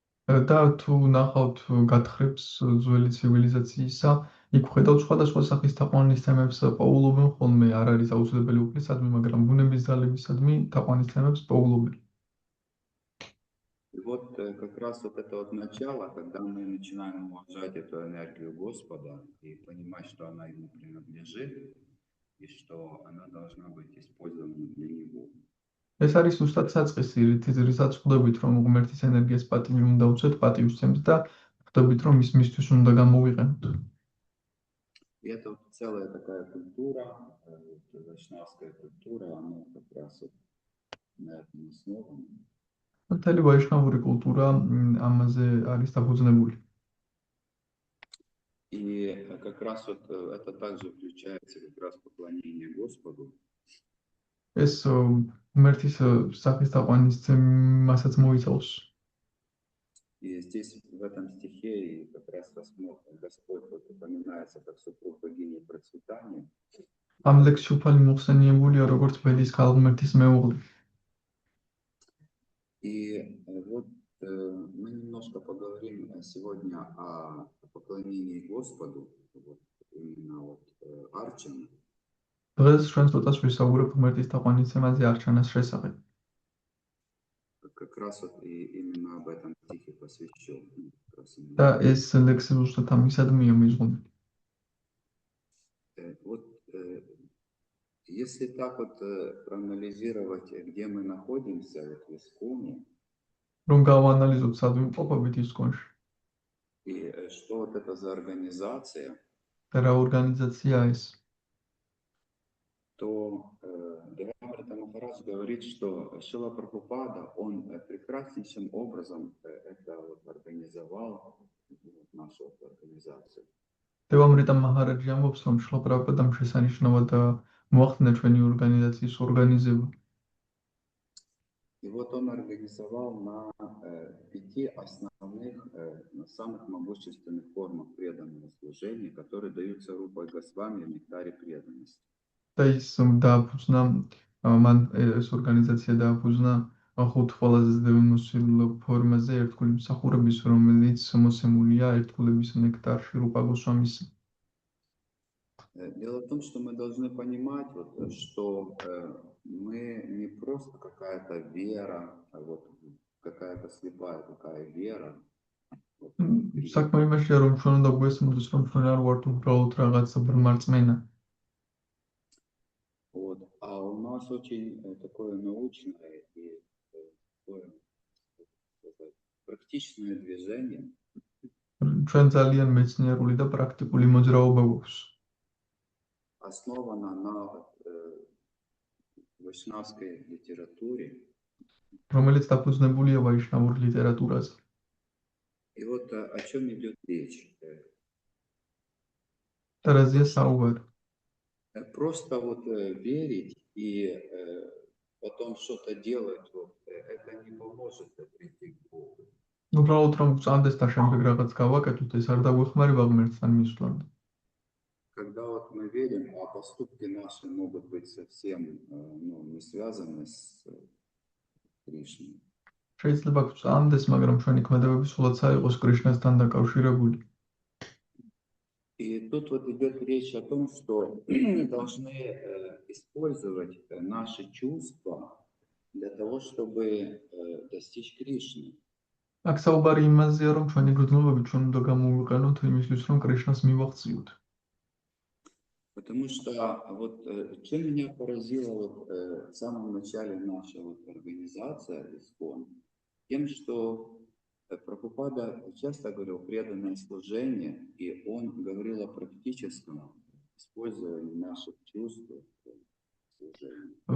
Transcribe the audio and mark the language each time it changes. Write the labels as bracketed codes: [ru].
[ka] და თუ ნახავთ გათხრებს ძველი ცივილიზაციისა, იქ ვხედავთ სხვადასხვა სახის თაყვანისცემებს პოულობენ ხოლმე, არ არის აუცილებელი უფლისადმი, მაგრამ ბუნების ძალებისადმი თაყვანისცემებს პოულობენ. [ru] И вот как раз вот это вот начало, когда мы начинаем уважать эту энергию Господа и понимать, что она ему принадлежит, и что она должна быть использована для него. [ka] ეს არის ზუსტად საწყისი, რითაც ხვდებით, რომ ღმერთის ენერგიას პატივი უნდა უცეთ, პატივისცემს და ხვდებით, რომ ის მისთვის უნდა გამოვიყენოთ. [ru] И это вот целая такая культура, вот вайшнавская культура, она как раз вот на этом основана. [ka] მთელი ვაიშნავური კულტურა ამაზე არის დაფუძნებული. [ru] И как раз вот это также включается как раз поклонение Господу. [ka] ეს ღმერთის სახის თაყვანისცემასაც მოიცავს. [ru] И здесь в этом стихе и как раз Господь вот упоминается как супруг богини процветания. [ka] ამ ლექსში უფალი მოხსენიებულია როგორც ბედის ქალღმერთის მეუღლე. [ru] И вот мы немножко поговорим сегодня о поклонении Господу, вот, именно вот Арчана. [ka] დღეს ჩვენ ცოტას ვისაუბრებ ღმერთის თაყვანისცემაზე არჩანას შესახებ. [ru] Как раз вот и именно об этом стихе посвящен. [ka] და ეს ლექსი ზუსტად ამისადმია მიზღუნული. [ru] Вот если так вот проанализировать, где мы находимся вот в Исконе, [ka] რომ გავანალიზოთ სად ვიმყოფებით ისკონში [ru] и что вот это за организация, [ka] და რა ორგანიზაციაა ეს, [ru] то Дхамрита Махарадж говорит, что Шрила Прабхупада, он прекраснейшим образом это вот организовал, нашу вот организацию. [ka] დევამრიტა მაჰარაჯი ამბობს, რომ შრილა პრაბჰუპადამ შესანიშნავად მოახდინა ჩვენი ორგანიზაციის ორგანიზება. [ru] И вот он организовал на 5 основных, самых могущественных формах преданного служения, которые даются Рупой Госвами в нектаре преданности. [ka] და ის დააფუძნა, მან ეს ორგანიზაცია დააფუძნა 5 ყველაზე ძნელმოსილ ფორმაზე ერთგული მსახურების, რომელიც მოსემულია ერთგულების ნექტარში რუპა გოსვამის. [ru] Дело в том, что мы должны понимать, вот, что мы не просто какая-то вера, вот, какая-то слепая такая вера. Вот, [ka] საქმე იმაშია, რომ ჩვენ უნდა გვესმოდეს, რომ ჩვენ არ ვართ უბრალოდ რაღაცა ბრმარწმენა. [ru] Вот. А у нас очень такое научное и такое, сказать, практичное движение. [ka] ჩვენ ძალიან მეცნიერული და პრაქტიკული მოძრაობა გვაქვს. [ru] Основана на вайшнавской литературе. [ka] რომელიც დაფუძნებულია ვაიშნავურ ლიტერატურაზე. [ru] И вот о чем идет речь? [ka] და რაზეა საუბარი? [ru] Просто вот верить и потом что-то делать, вот, это не поможет прийти к Богу. [ka] უბრალოდ რომ წამდეს და შემდეგ რაღაც გავაკეთოთ, ეს არ დაგვეხმარება ღმერთთან მისვლამდე. [ru] Когда вот мы верим, а поступки наши могут быть совсем не связаны с Кришной. [ka] შეიძლება გვწამდეს, მაგრამ ჩვენი ქმედებები სულაც არ იყოს კრიშნასთან დაკავშირებული. [ru] И тут вот идет речь о том, что мы должны использовать наши чувства для того, чтобы достичь Кришны. [ka] აქ საუბარი იმაზეა, რომ ჩვენი გრძნობები ჩვენ უნდა გამოვიყენოთ იმისთვის, რომ კრიშნას მივაღწიოთ. [ru] Потому что вот чем меня поразила вот, в самом начале наша вот организация ИСКОН, тем, что Прабхупада часто говорил преданное служение, и он говорил о практическом использовании наших чувств в служении.